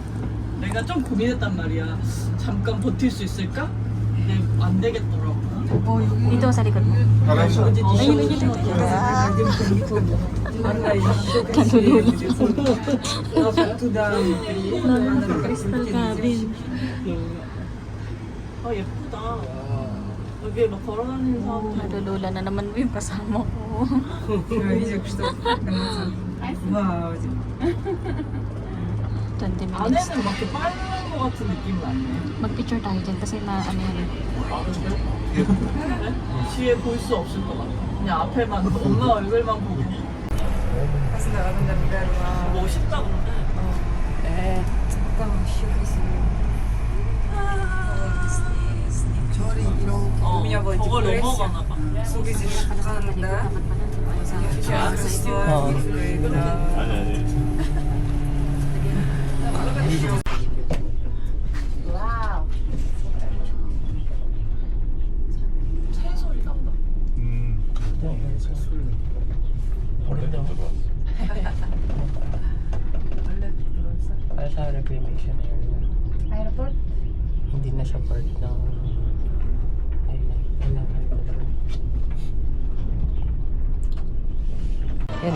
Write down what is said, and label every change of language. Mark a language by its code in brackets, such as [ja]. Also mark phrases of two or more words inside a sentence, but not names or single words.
[ko] 내가 좀 고민했단 말이야. 잠깐 버틸 수 있을까? 근데 안 되겠더라고. [tl] Dito sa likod mo. Ayun, [en] Crystal cabin. [ko] 예쁘다. 여기 막 걸어다니는 사람들. [tl] Nadulula na naman mo yung kasama ko. [ru] Вау. [en] 20 minutes. [ko] 안에는 막 이렇게 빠른 것 같은 느낌은 아니네. [tl] Mag-picture tayo dyan kasi na ano yan. [ko] 뒤에 볼 수 없을 것 같아. 그냥 앞에만 엄마 얼굴만 보고. [tl] Kasi nakaramdam ka. [ko] 멋있다 근데. [ru] Там еще красиво. У меня была [ko] 저걸 [ru] депрессия. [ko] 넘어가나 봐. 속이 지금 한다. 새 소리 난다. [tl] Para sa [en] reclamation area. Airport? [tl] Hindi na siya part ng island. Wala na ito. Yan o.